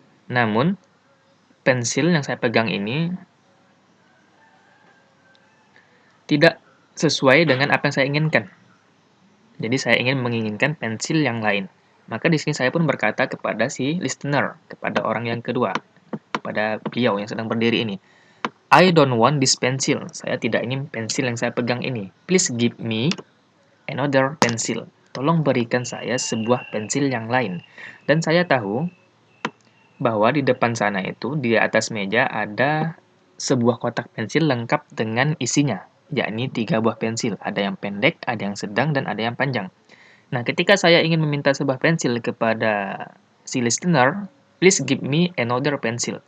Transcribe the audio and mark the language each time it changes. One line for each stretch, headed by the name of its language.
Indonesian: Namun pensil yang saya pegang ini tidak sesuai dengan apa yang saya inginkan. Jadi saya menginginkan pensil yang lain. Maka di sini saya pun berkata kepada si listener, kepada orang yang kedua. kepada beliau yang sedang berdiri ini.
English: I don't want this pencil.
Indonesian: Saya tidak ingin pensil yang saya pegang ini.
English: Please give me another pencil.
Indonesian: Tolong berikan saya sebuah pensil yang lain. Dan saya tahu bahwa di depan sana itu, di atas meja ada sebuah kotak pensil lengkap dengan isinya, yakni 3 buah pensil. Ada yang pendek, ada yang sedang, dan ada yang panjang. Nah, ketika saya ingin meminta sebuah pensil kepada si listener,
English: please give me another pencil.